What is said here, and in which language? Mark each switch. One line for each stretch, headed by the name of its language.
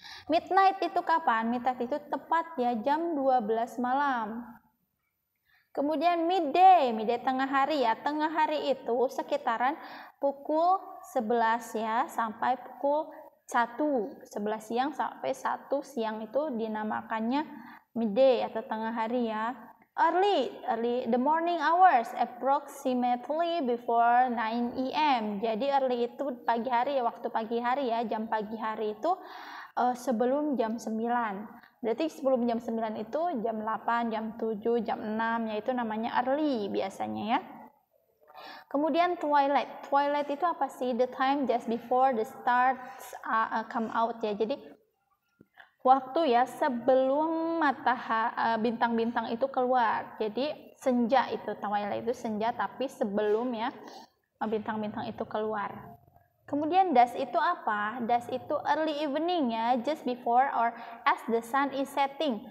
Indonesian: Midnight itu kapan? Midnight itu tepat ya jam 12 malam. Kemudian midday tengah hari ya. Tengah hari itu sekitaran pukul 11 ya sampai pukul 1. 11 siang sampai 1 siang itu dinamakannya midday atau tengah hari ya.
English: Early, the morning hours approximately before 9 a.m.
Indonesian: Jadi early itu pagi hari ya, waktu pagi hari ya, jam pagi hari itu sebelum jam 9. Berarti sebelum jam 9 itu jam 8, jam 7, jam 6 yaitu namanya early biasanya ya. Kemudian twilight. Twilight itu apa sih?
English: The time just before the stars come out ya.
Indonesian: Jadi waktu ya sebelum bintang-bintang itu keluar. Jadi senja itu, twilight itu senja tapi sebelum ya bintang-bintang itu keluar. Kemudian dusk itu apa?
English: Dusk itu early evening ya, just before or as the sun is setting.